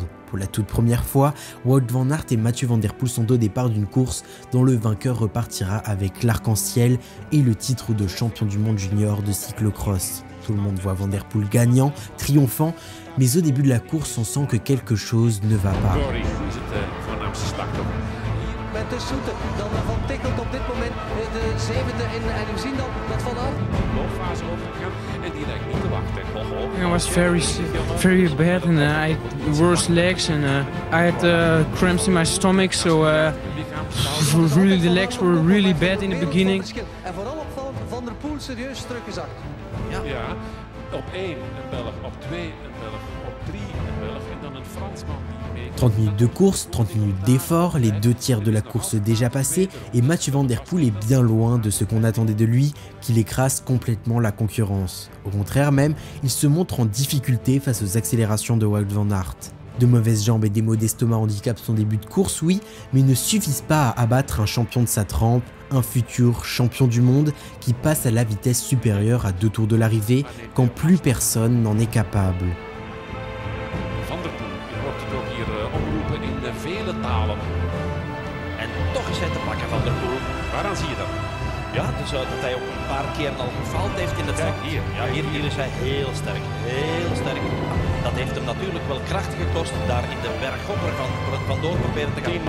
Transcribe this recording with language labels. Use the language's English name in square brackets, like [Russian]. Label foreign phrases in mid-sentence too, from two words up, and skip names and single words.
[French] Pour la toute première fois, Wout van Aert et Mathieu Van der Poel sont au départ d'une course dont le vainqueur repartira avec l'arc-en-ciel et le titre de champion du monde junior de cyclocross. Tout le monde voit Van der Poel gagnant, triomphant, mais au début de la course, on sent que quelque chose ne va pas. [Dutch] Met de Soete, dan Van Tikkelt op dit moment de 7e en we zien dan dat Van Aert loopfase overgegaan en die lijkt niet te wachten. [English] I was very bad and I had worse legs and I had cramps in my stomach, so really the legs were really bad in the beginning. [Dutch] En vooral opvallend, Van der Poel serieus teruggezakt. Ja, op 1 een Belg, op 2 een Belg, op 3 een Belg en dan een Fransman. [French] 30 minutes de course, 30 minutes d'effort, les 2 tiers de la course déjà passés et Mathieu Van der Poel est bien loin de ce qu'on attendait de lui, qu'il écrase complètement la concurrence. Au contraire même, il se montre en difficulté face aux accélérations de Wout van Aert. De mauvaises jambes et des maux d'estomac handicapent son début de course, oui, mais ne suffisent pas à abattre un champion de sa trempe, un futur champion du monde qui passe à la vitesse supérieure à 2 tours de l'arrivée quand plus personne n'en est capable. [Dutch] Vele talen. En toch is hij te pakken Van der Poel. Waaraan zie je dat? Ja, dus dat hij ook een paar keer al gefaald heeft in het vak. Hier is hij heel sterk, heel sterk. Dat heeft hem natuurlijk wel kracht gekost daar in de bergopper vandoor proberen te gaan.